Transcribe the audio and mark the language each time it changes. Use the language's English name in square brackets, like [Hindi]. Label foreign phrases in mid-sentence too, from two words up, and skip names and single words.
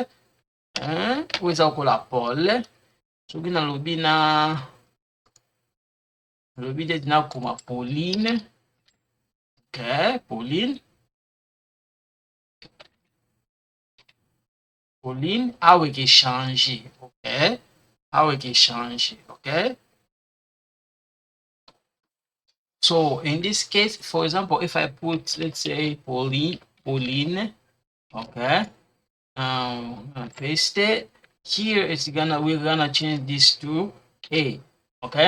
[Lingala] Oyo eza lokola Paul soki nalobi nde nakoma Pauline, ok, Pauline awa eke change, ok, awa eke change, ok. [English] So in this case, for example, if I put, let's say Pauline, okay, I'm gonna paste it here. We're gonna change this to A, okay?